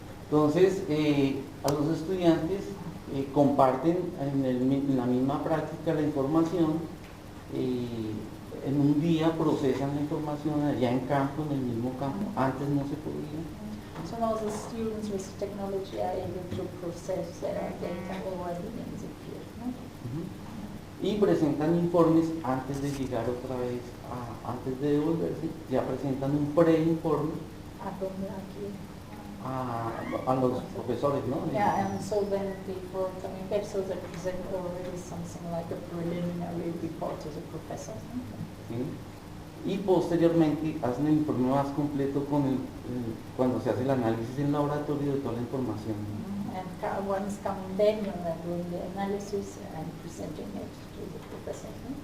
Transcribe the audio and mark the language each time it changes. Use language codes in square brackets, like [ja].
[es] Entonces, a los estudiantes comparten en la misma práctica la información, en un día procesan la información allá en campo, en el mismo campo, antes no se podía. [en] So now the students with technology are able to process their data already in the field, no? [es] Y presentan informes antes de llegar otra vez, antes de devolverse, ya presentan un preinforme A donde aquí. a los profesores, ¿no? [en] Yeah, and so then before coming back, so they present already something like a preliminary report to the professors, no? [es] ¿Sí? Y posteriormente hacen el informe más completo cuando se hace el análisis en laboratorio de toda la información. [en] And once coming back, when they're doing the analysis and presenting it to the professors, no?